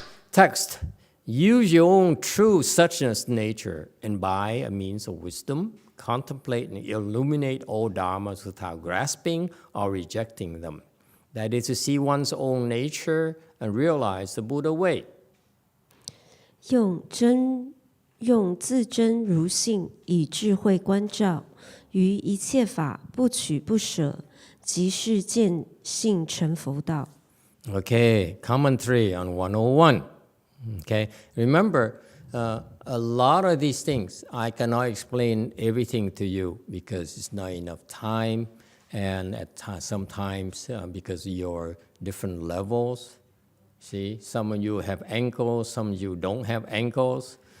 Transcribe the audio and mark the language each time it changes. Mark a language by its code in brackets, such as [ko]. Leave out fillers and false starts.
[en] Text: use your own true suchness nature, and by a means of wisdom, contemplate and illuminate all dharmas without grasping or rejecting them. That is to see one's own nature and realize the Buddha way. [zh] 用自真如性以智慧观照，于一切法不取不舍，即是见性成佛道。 [en] Okay, commentary on 101. Okay, remember, a lot of these things, I cannot explain everything to you because it's not enough time, and sometimes because of your different levels. See, some of you have ankles, some of you don't have ankles.